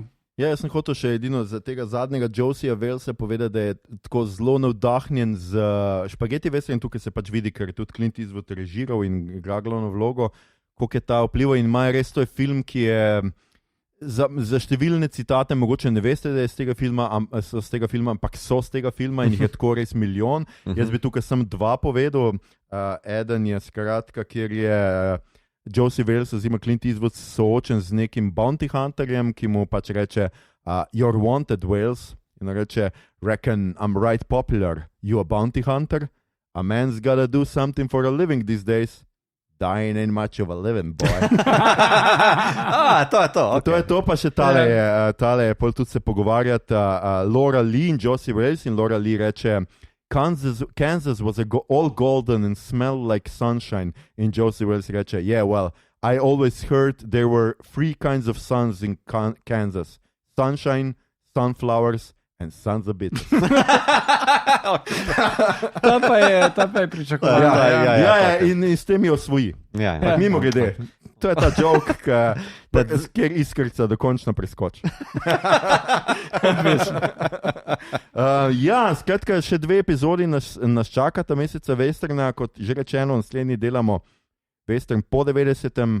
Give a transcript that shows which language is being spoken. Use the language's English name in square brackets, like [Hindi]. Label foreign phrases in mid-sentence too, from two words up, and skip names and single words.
[Slovenian] Jaz sem hotel še edino za tega zadnjega Josiah Walesa povedati, da je tako zelo navdahnjen z špageti western, tukaj se pač vidi, ker je tudi Clint Eastwood režiral in igra glavno vlogo, koliko je ta vplival in ima res, to je film, ki je za številne citate, mogoče ne veste, da je z tega filma, ampak so z tega filma in jih je tako res milijon. Jaz bi tukaj sem dva povedal. Eden je skratka, kjer je Josiah Wales oziroma Clint Eastwood soočen z nekim [English] bounty hunterjem, [Slovenian] ki mu pač reče [English] you're wanted, Wales, [Slovenian] in reče [English] reckon I'm right popular, you a bounty hunter? A man's gotta do something for a living these days. Dying ain't much of a living, boy. [Slovenian] To je to. Okay. To je to, pa še tale pol tudi se pogovarjata Laura Lee in Josiah Wales in Laura Lee reče [English] Kansas was all golden and smelled like sunshine [Slovenian] in Josiah Wales reče, [English] yeah, well, I always heard there were 3 kinds of suns in Kansas. Sunshine, sunflowers and sons of bitches. [Slovenian] Ta pa je pričakoval. In s tem je osvoji. Mimo grede. To je ta joke, kjer iskrica dokončno preskoči. Skratka, še 2 epizodi nas čakata meseca westerna, kot že rečeno, naslednji delamo western po 90.